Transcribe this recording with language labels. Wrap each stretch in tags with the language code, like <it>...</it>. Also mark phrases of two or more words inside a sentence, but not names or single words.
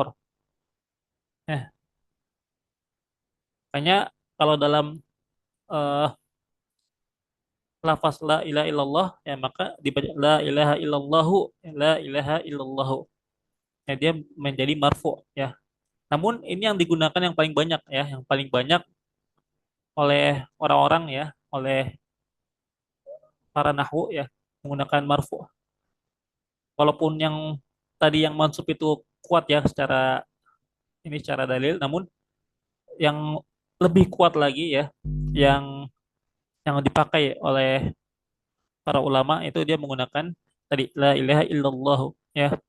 <id>Ya, makanya kalau dalam eh, lafaz</id> <ar>لا إله إلا الله</ar> <id>ya maka dibaca</id> <ar>لا إله إلا الله، لا إله إلا الله.</ar> <id>Ya, dia menjadi marfu ya. Namun ini yang digunakan yang paling banyak ya, yang paling banyak oleh orang-orang ya, oleh para nahwu ya, menggunakan marfu. Walaupun yang tadi yang mansub itu kuat ya secara ini secara dalil, namun yang lebih kuat lagi ya, yang dipakai oleh para ulama itu dia menggunakan tadi</id> <ar>لا إله إلا الله</ar> <id>ya.</id>